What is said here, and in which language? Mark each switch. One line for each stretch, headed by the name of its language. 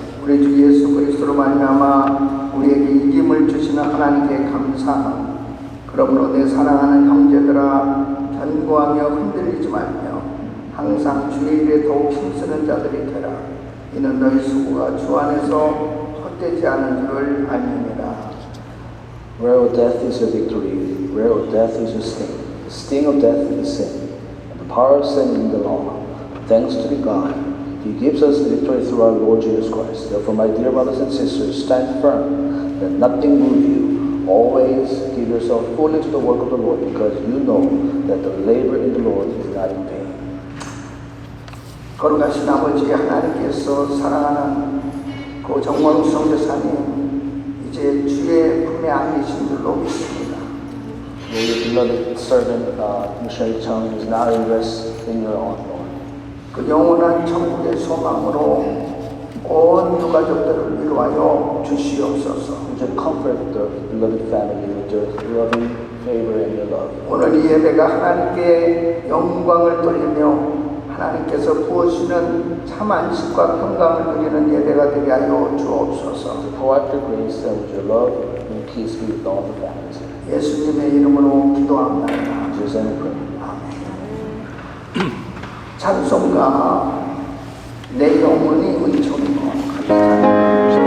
Korean: 우리 주 예수 그리스도로 말미암아 우리에게 이김을 주시는 하나님께 감사하노. 그러므로 내 사랑하는 형제들아, 견고하며 흔들리지 말며 항상 주의 일에 더욱 힘쓰는 자들이 되라. 이는 너희 수고가 주 안에서 헛되지 않은 줄을 알미니라.
English: Where, O death, is your victory? Where, O death, is your sting? The sting of death is sin, and the power of sin in the law. Thanks to be God, He gives us the victory through our Lord Jesus Christ. Therefore, my dear brothers and sisters, stand firm, let nothing move you. Always give yourself fully to the work of the Lord, because you know that the labor in the Lord is not in vain.
Korean: 거룩하신 아버지 하나님께서 사랑하는 그 정광수 선교사님, 이제 주의 품에 안기신 줄로 믿습니다.
English: Your beloved servant, Missionary Chung, is now at rest in your own Lord.
Korean: 그 영원한 천국의 소망으로 온 유가족들을 위로하여 주시옵소서.
English: Would you comfort the beloved family with your loving favor and your love?
Korean: 오늘 이 예배가 하나님께 영광을 돌리며 하나님께서 부어주시는 참 안식과 평강을 누리는 예배가 되게 하여 주옵소서.
English: Pour out your grace and with your love and peace be with all the families.
Korean: 예수님의 이름으로 기도합니다.
English: In Jesus' name we pray.
Korean: 아멘. 찬송가 내 영혼이 은총이고